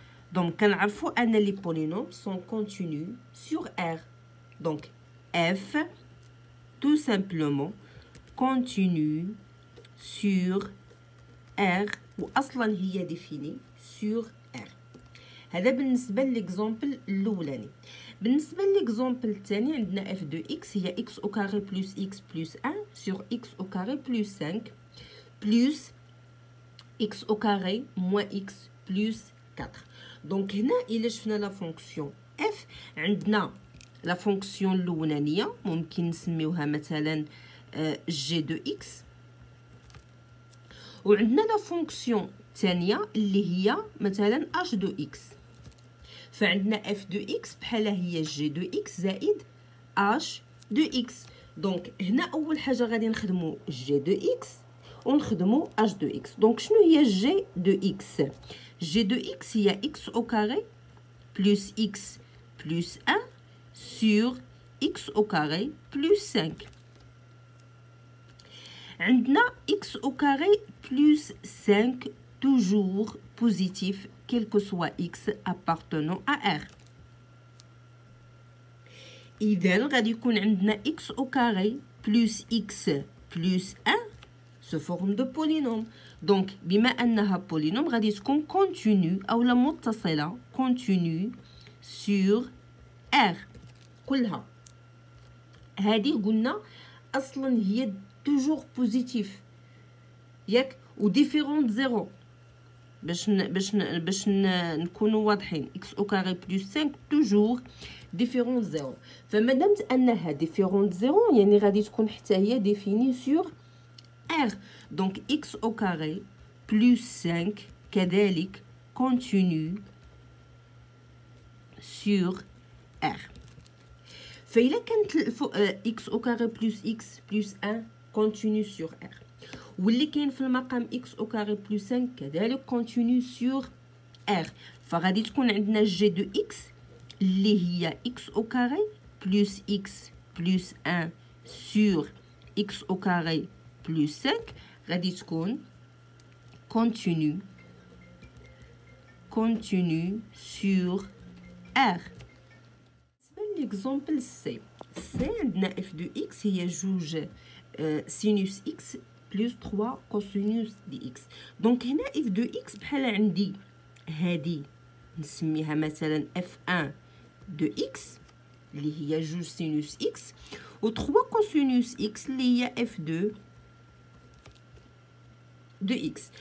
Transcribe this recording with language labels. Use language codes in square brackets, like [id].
[fr] Donc [ar] كنعرفوا ان [fr] les polynômes sont continus sur R. Donc f tout simplement continue sur R [ar] واصلا هي [fr] définie sur R. [ar] هذا بالنسبه للإكزامبل الاولاني. بالنسبه للإكزامبل الثاني عندنا [fr] f de x هي x au carré plus x plus 1 sur x au carré plus 5 plus x au carré moins x plus 4. [ar] دونك هنا الا شفنا لا فونكسيون f عندنا لا فونكسيون الاولانيه ممكن نسميوها مثلا g de x، وعندنا لا فونكسيون الثانيه اللي هي مثلا h de x. [fr] فعندنا f de x بحال هي g de x زائد h de x. [ar] دونك هنا اول حاجه غادي نخدموا g de x ونخدموا h de x. [fr] دونك شنو هي g de x؟ g de x هي x au carré plus x plus 1 sur x au carré plus 5. عندنا x au carré plus 5 toujours positif quel que soit x appartenant à R. [ar] إذن غادي يكون عندنا [fr] x au carré plus x plus 1 sous forme de polynôme. [ar] Donc بما أنها polynôme غادي تكون continue أو متصلة [fr] continue sur R [ar] كلها. هذه قلنا أصلا هي [fr] toujours positif [ar] ياك و différente زيرو باش نكونوا واضحين. [fr] x au carré plus 5 toujours différente زيرو. [ar] فمادامت أنها différente زيرو يعني غادي تكون حتى هي [fr] définie sur R. Donc x au carré plus 5 كذلك continue sur R. [ar] فإلا كانت [fr] x au carré plus x plus 1 continue sur R، [ar] واللي كاين في المقام [fr] x au carré plus 5 كذلك continue sur R، [ar] فغادي تكون عندنا [fr] g de x اللي هي x au carré plus x plus 1 sur x au carré plus 5 غادي تكون continue sur R. [ar] بالنسبه للإكزامبل سي عندنا f de x هي جوج سينوس x plus 3 كوسينوس دي x. دونك هنا f de x بحال عندي هادي نسميها مثلا [fr] f1 de x [ar] اللي هي جوج سينوس x و 3 كوسينوس x اللي هي f2 de x.